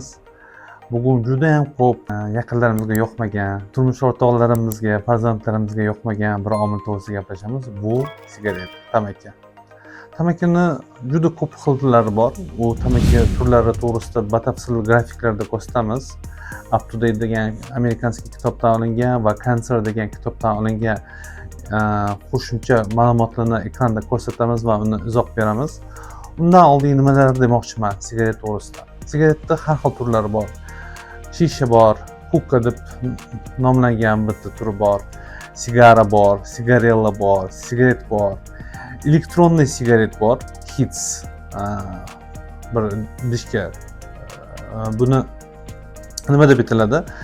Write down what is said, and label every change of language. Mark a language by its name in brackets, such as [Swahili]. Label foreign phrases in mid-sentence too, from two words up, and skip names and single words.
[Uzbek] Bugun juda ham ko'p yaqinlarimizga yoqmagan, turmush o'rtoqlarimizga, farzandlarimizga yoqmagan bir omil to'g'risida gaplashamiz. Bu sigaret, tamaki. Tamakini juda ko'p xillari bor. U tamaki turlari to'g'risida batafsil grafiklarda ko'rsatamiz. Up to Date degan amerikanskiy kitobdan olingan va Cancer degan kitobdan olingan qo'shimcha ma'lumotlarni ekranda ko'rsatamiz va uni izoh beramiz. Undan oldin nimalar demoqchiman sigaret to'g'risida. Sigaretda har xil turlari bor. Shisha bor, hukka deb nomlangan bitta turi bor, sigara bor, sigarella bor, sigaret bor, elektronli sigaret bor, hits bir idishga buni nima deb aytiladi?